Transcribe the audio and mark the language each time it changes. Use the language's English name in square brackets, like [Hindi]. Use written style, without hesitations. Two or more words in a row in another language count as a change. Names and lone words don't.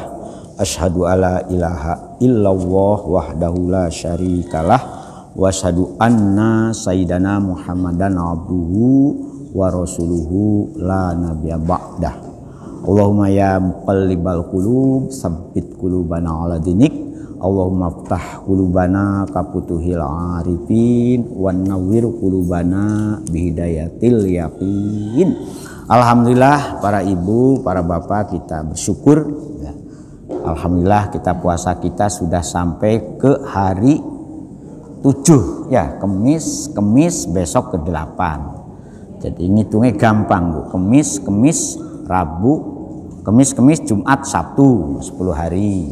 [Arabic] أشهد أن لا إله إلا الله وحده لا شريك له وأشهد أن سيدنا محمدا عبده ورسوله لا نبي بعده. اللهم يا مقلب القلوب ثبت قلوبنا على دينك. اللهم افتح قلوبنا كفتوح العارفين ونور قلوبنا بهداية اليقين. [Indonesian] Alhamdulillah para ibu, para bapak, kita bersyukur ya. Alhamdulillah kita puasa kita sudah sampai ke hari 7 ya, Kemis besok ke 8. Jadi ngitungnya gampang Bu. Kemis, Rabu, Kemis, Jumat, Sabtu 10 hari.